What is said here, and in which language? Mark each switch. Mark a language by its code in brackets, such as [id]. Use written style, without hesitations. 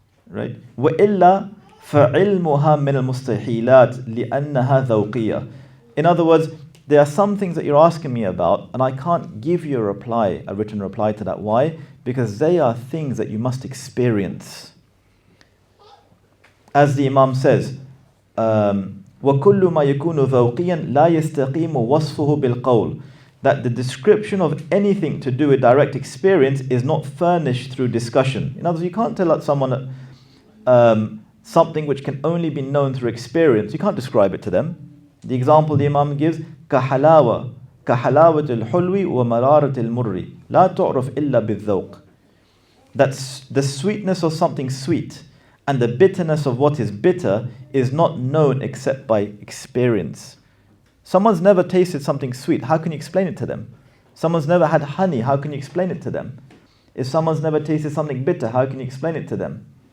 [en] Right? [ar] وَإِلَّا فَعِلْمُهَا مِنَ الْمُسْتَحِيلَاتِ لِأَنَّهَا ذَوْقِيَّةٌ. [en] In other words, there are some things that you're asking me about, and I can't give you a written reply to that. Why? Because they are things that you must experience. As the Imam says, [ar] وَكُلُّ مَا يَكُونُ ذَوْقِيًا لَا يَسْتَقِيمُ وَصْفُهُ بِالْقَوْلِ. [en] That the description of anything to do with direct experience is not furnished through discussion. In other words, you can't tell someone something which can only be known through experience. You can't describe it to them. The example the Imam gives, [ar] كَحَلَاوَةِ الْحُلْوِ وَمَرَارَةِ الْمُرِّ لَا تُعْرَفْ إِلَّا بِالذَّوْقِ. [en] That's the sweetness of something sweet and the bitterness of what is bitter is not known except by experience. Someone's never tasted something sweet. How can you explain it to them? Someone's never had honey. How can you explain it to them? If someone's never tasted something bitter, how can you explain it to them?